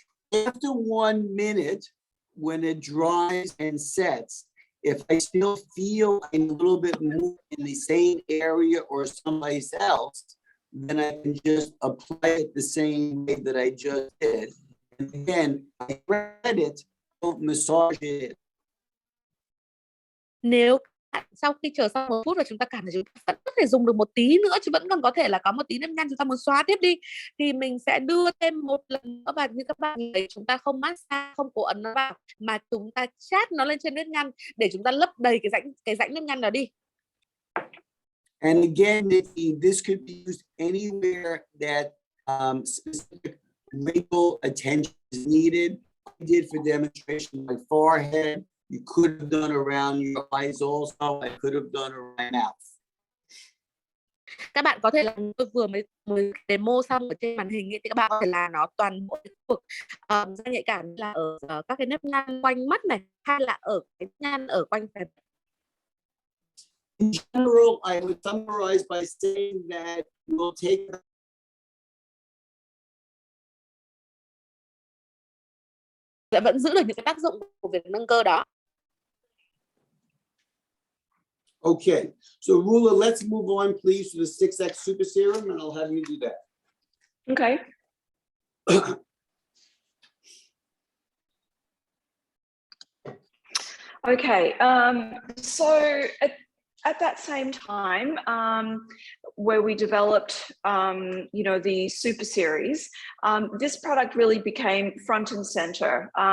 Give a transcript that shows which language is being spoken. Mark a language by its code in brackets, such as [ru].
[en] After 1 minute, when it dries and sets, if I still feel a little bit more in the same area or someplace else, then I can just apply it the same way that I just did. And again, I spread it, don't massage it. [vi] Nếu sau khi chờ sau 1 phút và chúng ta cảm thấy chúng ta vẫn có thể dùng được một tí nữa, chứ vẫn còn có thể là có một tí nếp nhăn chúng ta muốn xóa tiếp đi, thì mình sẽ đưa thêm một lần nữa vào. Như các bạn thấy, chúng ta không massage, không cố ấn nó vào, mà chúng ta chát nó lên trên nếp nhăn để chúng ta lấp đầy cái rãnh nếp nhăn đó đi. [en] And again, this could be used anywhere that specific wrinkle attention is needed. I did for demonstration my forehead. You could have done around your eyes also. I could have done around my mouth. [vi] Các bạn có thể là tôi vừa mới demo xong ở trên màn hình ấy, thì các bạn có thể là nó toàn bộ khu vực da nhạy cảm, là ở các cái nếp nhăn quanh mắt này, hay là ở cái nhăn ở quanh phải. [en] In general, I would summarize by saying that we'll take [vi] Sẽ vẫn giữ được những cái tác dụng của việc nâng cơ đó. [en] Okay, so Rula, let's move on, please, to the 6X Super Serum, and I'll have you do that. Okay. Okay, so at that same time, where we developed, the Super Series, this product really became front and center.